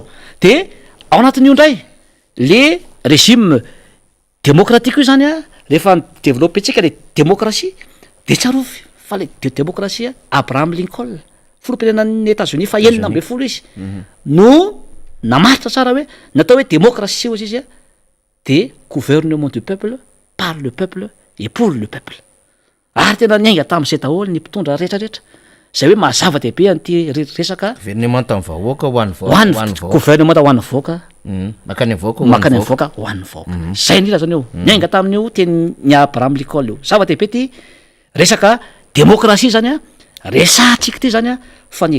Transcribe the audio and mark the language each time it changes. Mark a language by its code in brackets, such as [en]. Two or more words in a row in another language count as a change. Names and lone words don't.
[mg] De ao anatin'io ndray [fr] le régime démocratique [mg] io zany a rehefa développetsika le démocratie de tsarovy fa le démocratie Abraham Lincoln filoham-pirenenan'ny États-Unis fa 16 izy no namaritra tsara hoe natao hoe démocratie ozy izy a de [fr] gouvernement du peuple par le peuple et pour le peuple. [mg] Ary tena niainga tam'izay daholo ny mpitondra rehetrarehetra. Zay hoe mahazava-dehibe an'ity resaka gouvernement amin'ny vahoaka ho an'ny vahoaka. Gouvernement ho an'ny vahoaka. Makany vahoaka ho an'ny vahoaka. Zay ndrindra zany io. Niainga tamin'io teny ny Abraham Lincoln io. Zava-dehibe ty resaka démocratie zany a resatsika ty zany a faniry.